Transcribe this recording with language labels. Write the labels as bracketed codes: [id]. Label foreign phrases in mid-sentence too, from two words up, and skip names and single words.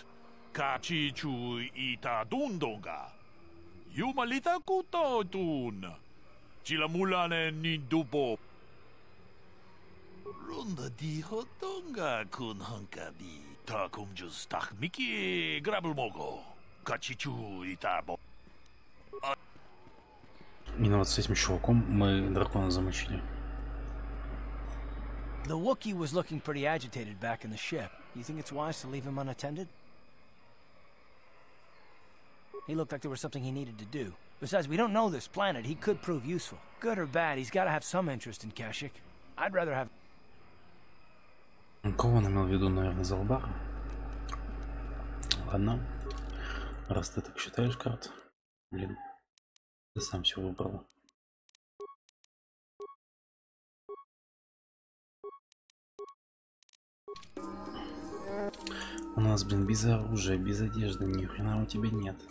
[ru] Kachi chu ita dundonga. Yumalita kuto tun. Chilamulane ni dubo. Runda di hodunga kun hunkabi. Takum just takmiki grabelmogo. Именно вот с этим чуваком мы дракона замочили. [en] The Wookiee was looking pretty agitated back in the ship. You think it's wise to leave him unattended? He looked like there was something he needed to do. Besides, we don't know this planet. He could prove useful. Good or bad, he's got to have some interest in Kashik. I'd rather have... [ru] Кого он имел в виду, наверное, Залбара? Ладно. Раз ты так считаешь, карт. Блин. Ты сам все выбрал. У нас, блин, без оружия, без одежды, ни хрена у тебя нет.